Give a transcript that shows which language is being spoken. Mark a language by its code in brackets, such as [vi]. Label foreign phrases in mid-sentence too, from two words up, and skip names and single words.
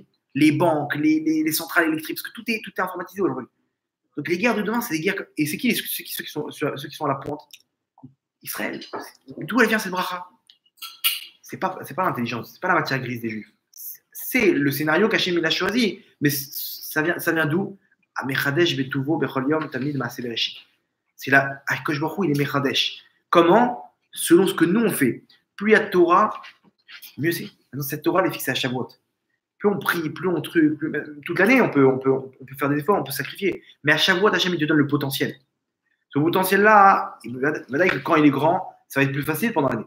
[fr] Les banques, les centrales électriques, parce que tout est informatisé aujourd'hui. Donc les guerres de demain, c'est des guerres. Et c'est qui ceux qui sont à la pointe? Israël. D'où elle vient cette bracha? C'est pas l'intelligence, c'est pas la matière grise des Juifs. C'est le scénario qu'Hachem il a choisi. Mais ça vient d'où? [he] מחדש בטובו בכל יום תמיד מעשה בראשית. [fr] C'est là, [he] הקדוש ברוך הוא, [fr] il est Mechadesh. Comment? Selon ce que nous on fait. Plus il y a de Torah, mieux c'est. Maintenant, cette Torah, elle est fixée à Shavuot. Plus on prie, plus on truc, toute l'année, on peut faire des efforts, on peut sacrifier. Mais à Shavuot, Hachem, il te donne le potentiel. Ce potentiel-là, quand il est grand, ça va être plus facile pendant l'année.